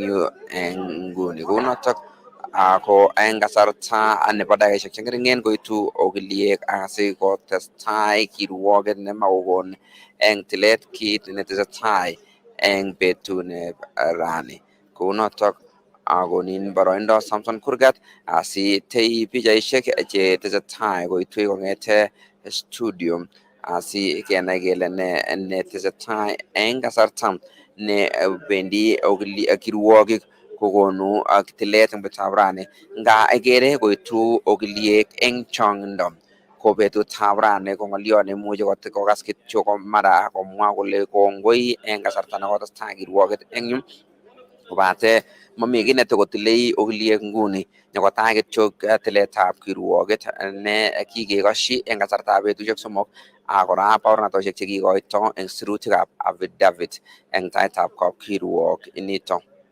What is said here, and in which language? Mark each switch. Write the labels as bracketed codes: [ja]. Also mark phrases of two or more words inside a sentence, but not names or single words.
[kln] nguni kunotok ako eng kasarta nebo dakikaishek chengeringen koitu ogiliek asi kotestai kirwoget nemakokon eng tilet kit netesetai eng betune rani kunotok akonin boroindo Samson Kurgat asi tei pichaishek che tesetai koitu kong'ete studio asi kenai kele ne tesetai eng kasarta ne bendi kirwogik kokonu ak tilet eng betutab rani nga egere koitu ogiliek eng chong'indo ko betutab rani ko ng'olio nemuche kokas kityo ko mara komwa kole kongoi eng kasarta nekotestai kirwoget eng yu kobate mami kiy netokotile ogiliek nguni nyokotai kityo tiletab kirwoget ne kikekosyi eng kasartab betusiek somok ak kora baornatoshek chekikoito eng sirutikab affidavit eng taitab kapkirwok inito.